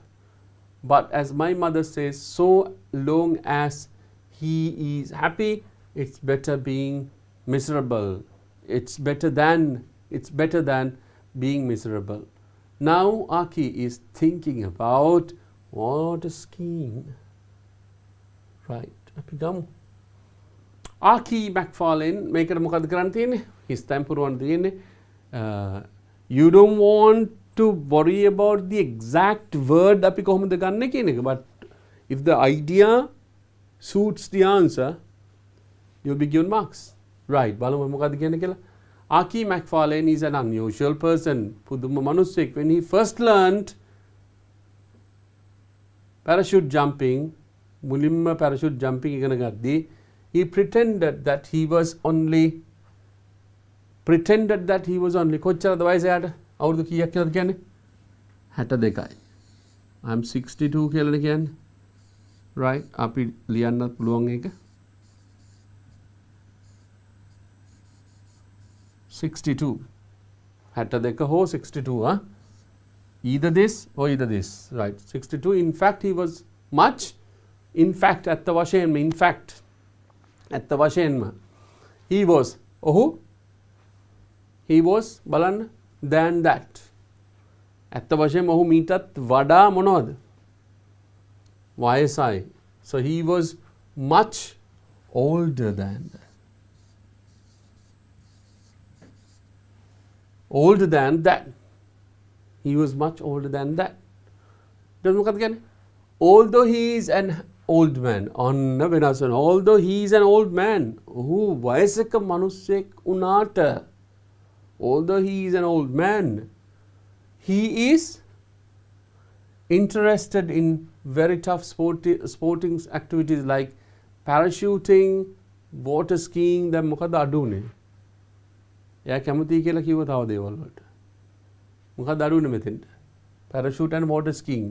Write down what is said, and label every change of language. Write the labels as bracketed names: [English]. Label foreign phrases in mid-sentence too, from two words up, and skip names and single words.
[English] But as my mother says, so long as he is happy, it's better being miserable. It's better than being miserable." Now Aki is thinking about water skiing. Right. [Sinhala] අපි ගමු. Aki McFarlane මේකට මොකද කරන්න තියෙන්නේ? [English] His temperament තියෙන්නේ. You don't want to worry about the exact word [Sinhala] අපි කොහොමද ගන්න කියන එක. [English] But if the idea suits the answer, you'll be given marks. Right. [Sinhala] බලමු මොකද කියන්නේ කියලා. [English] Aki McFarlane is an unusual person. [Sinhala] පුදුම මිනිස්සෙක්. [English] When he first learned parachute jumping, [Sinhala] මුලින්ම parachute jumping ඉගෙන ගද්දී, [English] he pretended that he was only [Sinhala] කොච්චරද වයස යාට? අවුරුදු කීයක් කියලාද කියන්නේ? 62යි. [English] I'm 62 [Sinhala] කියලානේ කියන්නේ. Right. අපි ලියන්නත් පුළුවන් ඒක. 62. 62 හෝ 62, huh? [English] Either this or either this. Right. 62. In fact, he was much. In fact, at the Vashenma, he was බලන්න than that. At the Vashenma [Sinhala] ඔහු මීටත් වඩා මොනවද? වයසයි. [English] So he was much older than that. Older than that. He was much older than that. [Sinhala] මොකක්ද කියන්නේ? [English] Although he is an old man. [Sinhala] ඔන්න වෙනස් වෙනවා. [English] Although he is an old man. [Sinhala] ඔහු වයසක මිනිස්සෙක් වුණාට. [English] Although he is an old man, he is interested in very tough sporting activities like parachuting, water skiing. [Sinhala] දැන් මොකද අඩුනේ? එයා කැමතියි කියලා කිව්ව තව දේවල් වලට. මොකද අඩුනේ මෙතෙන්ට? [English] Parachute and water skiing.